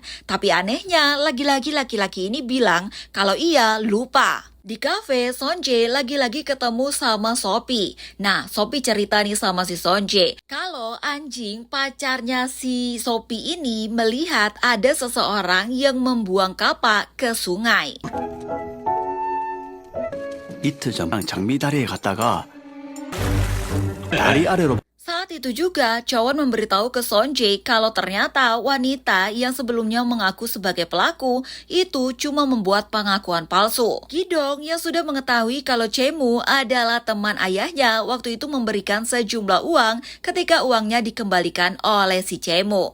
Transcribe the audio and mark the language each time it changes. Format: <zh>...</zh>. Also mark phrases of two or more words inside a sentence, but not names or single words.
<id>Tapi anehnya, lagi-lagi laki-laki ini bilang kalau ia lupa. Di kafe, Sunjae lagi-lagi ketemu sama Sophie. Nah, Sophie cerita nih sama si Sunjae kalau anjing pacarnya si Sophie ini melihat ada seseorang yang membuang kapak ke sungai.</id> <ko>이틀 전 장미다리에 갔다가 다리 아래로</ko> <id>Saat itu juga, Chowon memberitahu ke Sunjae kalau ternyata wanita yang sebelumnya mengaku sebagai pelaku itu cuma membuat pengakuan palsu. Gidong yang sudah mengetahui kalau Chemu adalah teman ayahnya waktu itu memberikan sejumlah uang ketika uangnya dikembalikan oleh si Chemu.</id>